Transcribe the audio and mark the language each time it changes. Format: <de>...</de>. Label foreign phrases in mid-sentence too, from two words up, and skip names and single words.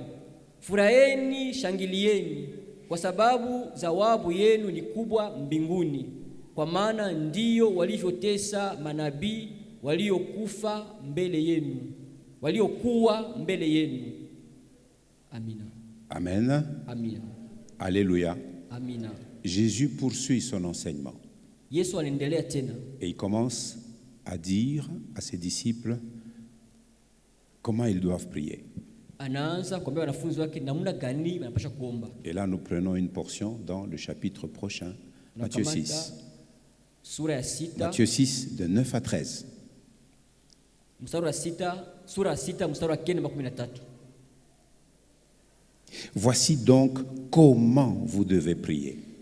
<sw>Furaheni, shangilieni, kwa sababu zawabu yenu ni kubwa mbinguni, kwa maana ndiyo walivyotesa manabii waliokuwa mbele yenu. Amina.</sw> <fr>Amen.</fr> <sw>Amina.</sw> <fr>Alléluia.</fr> <sw>Amina.</sw> <fr>Jésus poursuit son enseignement.</fr> <sw>Yesu anaendelea tena.</sw> <fr>Et il commence à dire à ses disciples comment ils doivent prier.</fr> <sw>Anaanza kuambia wanafunzi wake namna gani wanapaswa kuomba.</sw> <fr>Et là nous prenons une portion dans le chapitre prochain, Matthieu 6. Matthieu 6 de 9 à 13. Voici donc comment vous devez prier.</fr>